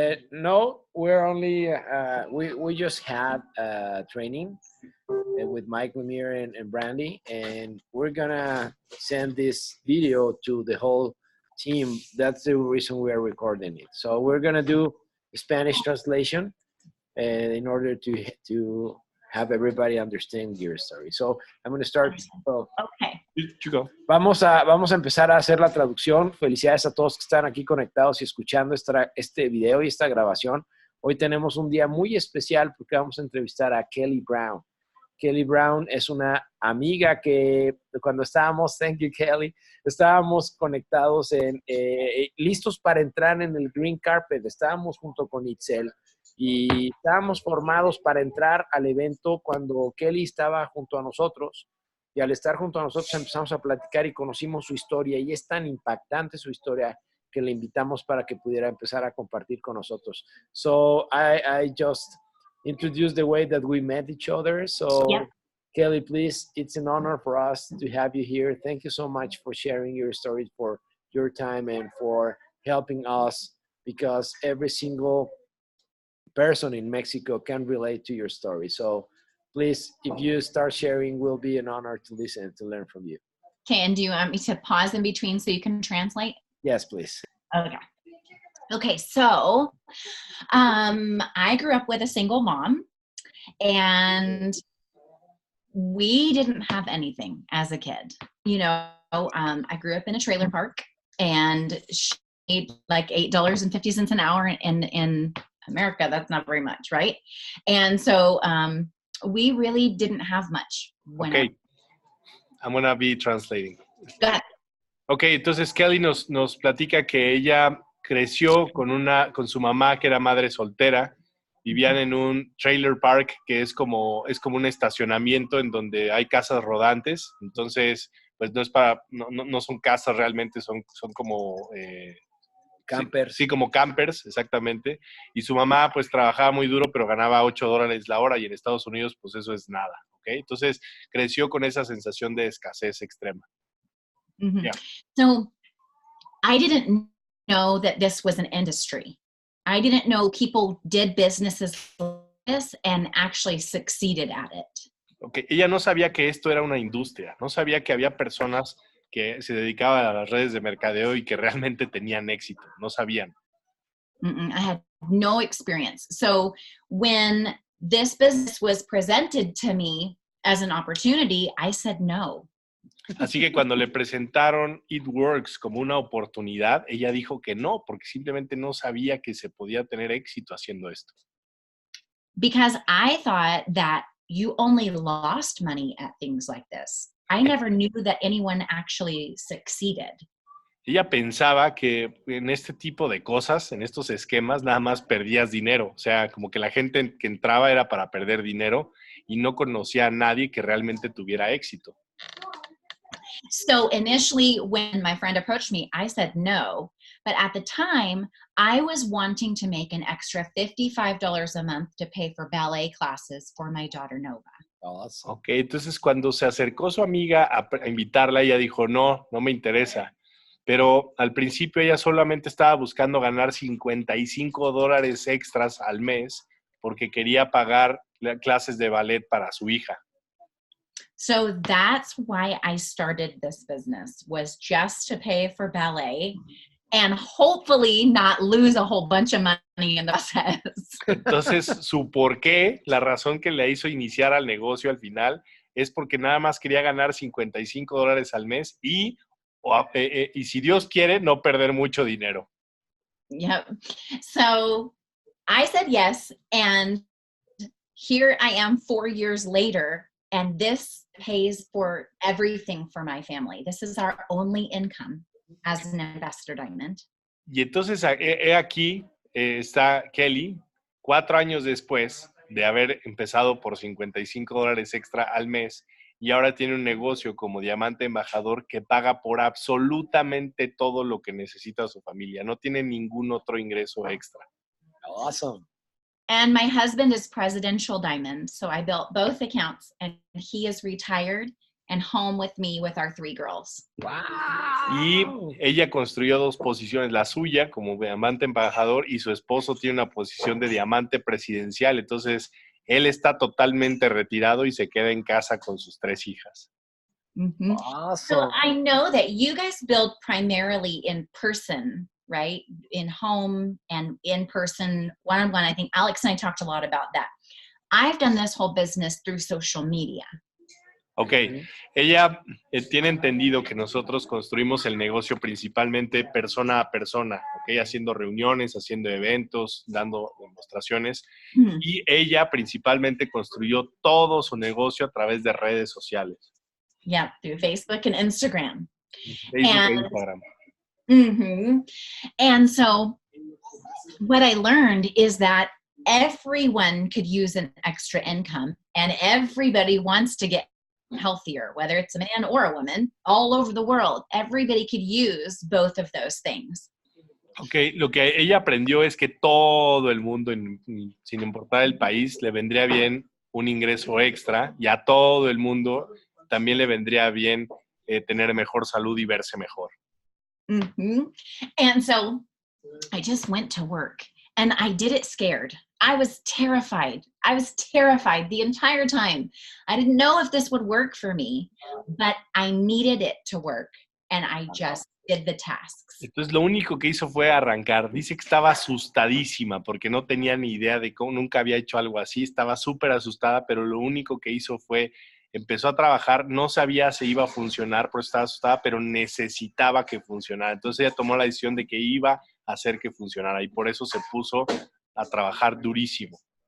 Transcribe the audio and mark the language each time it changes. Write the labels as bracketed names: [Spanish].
[English] No, we're only we just had training with Mike Lemire and Brandy, and we're gonna send this video to the whole team. That's the reason we are recording it. So we're gonna do Spanish translation, in order to have everybody understand your story. So I'm gonna start. Okay. You go. [Spanish] Vamos a empezar a hacer la traducción. Felicidades a todos que están aquí conectados y escuchando este video y esta grabación. Hoy tenemos un día muy especial porque vamos a entrevistar a Kellie Brown. Kellie Brown es una amiga que cuando estábamos, [English] thank you Kellie, [Spanish] estábamos conectados listos para entrar en el Green Carpet. Estábamos junto con Itzel y estábamos formados para entrar al evento cuando Kellie estaba junto a nosotros. Y al estar junto a nosotros empezamos a platicar y conocimos su historia, y es tan impactante su historia que le invitamos para que pudiera empezar a compartir con nosotros. [English] So I just introduced the way that we met each other. So Yep. Kellie, please, it's an honor for us to have you here. Thank you so much for sharing your story, for your time, and for helping us, because every single person in Mexico can relate to your story. So please, if you start sharing, will be an honor to listen, to learn from you. Okay, and do you want me to pause in between so you can translate? Yes, please. Okay. Okay, so I grew up with a single mom, and we didn't have anything as a kid. You know, I grew up in a trailer park, and she made like $8.50 an hour in America. That's not very much, right? And so we really didn't have much. Okay, I'm gonna be translating. Go ahead. [Spanish] Okay, entonces Kellie nos platica que ella creció con su mamá, que era madre soltera. Vivían en un trailer park que es como un estacionamiento en donde hay casas rodantes. Entonces, pues no son casas realmente, son como campers. Sí, como campers, exactamente. Y su mamá pues trabajaba muy duro, pero ganaba $8 la hora, y en Estados Unidos pues eso es nada, ¿ok? Entonces creció con esa sensación de escasez extrema. Mm-hmm. [English] Yeah. So I didn't know that this was an industry. I didn't know people did businesses like this and actually succeeded at it. Okay. [Spanish] Ella no sabía que esto era una industria, no sabía que había personas que se dedicaban a las redes de mercadeo y que realmente tenían éxito, no sabían. [English] I had no experience. So when this business was presented to me as an opportunity, I said no. [Spanish] Así que cuando le presentaron It Works como una oportunidad, ella dijo que no, porque simplemente no sabía que se podía tener éxito haciendo esto. [English] Because I thought that you only lost money at things like this. I never knew that anyone actually succeeded. [Spanish] Ella pensaba que en este tipo de cosas, en estos esquemas, nada más perdías dinero. O sea, como que la gente que entraba era para perder dinero y no conocía a nadie que realmente tuviera éxito. [English] So initially, when my friend approached me, I said no. But at the time, I was wanting to make an extra $55 a month to pay for ballet classes for my daughter Nova. Awesome. [Spanish] Ok, entonces cuando se acercó su amiga a invitarla, ella dijo, no me interesa. Pero al principio ella solamente estaba buscando ganar $55 extras al mes porque quería pagar clases de ballet para su hija. [English] So that's why I started this business, was just to pay for ballet and hopefully not lose a whole bunch of money in the process. [Spanish] Entonces, su por qué, la razón que le hizo iniciar al negocio al final, es porque nada más quería ganar $55 al mes y si Dios quiere, no perder mucho dinero. [English] Yep. So I said yes, and here I am 4 years later, and this pays for everything for my family. This is our only income as an Ambassador Diamond. [Spanish] Y entonces, aquí está Kellie, 4 años después de haber empezado por $55 extra al mes, y ahora tiene un negocio como diamante embajador que paga por absolutamente todo lo que necesita su familia. No tiene ningún otro ingreso extra. [English] Awesome. And my husband is Presidential Diamond, so I built both accounts, and he is retired and home with me with our 3 girls. Wow. [Spanish] Y ella construyó 2 posiciones, la suya como diamante embajador y su esposo tiene una posición de diamante presidencial. Entonces, él está totalmente retirado y se queda en casa con sus 3 hijas. Mm-hmm. [English] Awesome. So I know that you guys build primarily in person, right? In home and in person, one-on-one. I think Alex and I talked a lot about that. I've done this whole business through social media. [Spanish] Ok, ella tiene entendido que nosotros construimos el negocio principalmente persona a persona, ok, haciendo reuniones, haciendo eventos, dando demostraciones, y ella principalmente construyó todo su negocio a través de redes sociales. [English] Yeah, through Facebook and Instagram. [Spanish] Facebook e Instagram. Mm-hmm. [English] And so what I learned is that everyone could use an extra income, and everybody wants to get healthier, whether it's a man or a woman, all over the world. Everybody could use both of those things. [Spanish] Ok, lo que ella aprendió es que todo el mundo, sin importar el país, le vendría bien un ingreso extra, y a todo el mundo también le vendría bien tener mejor salud y verse mejor. Mm-hmm. [English] And so I just went to work, and I did it scared. I was terrified. I was terrified the entire time. I didn't know if this would work for me, but I needed it to work, and I just did the tasks. [Spanish] Entonces lo único que hizo fue arrancar. Dice que estaba asustadísima porque no tenía ni idea de cómo, nunca había hecho algo así. Estaba súper asustada, pero lo único que hizo fue, empezó a trabajar, no sabía si iba a funcionar, por eso estaba asustada, pero necesitaba que funcionara. Entonces ella tomó la decisión de que iba a hacer que funcionara y por eso se puso a trabajar durísimo.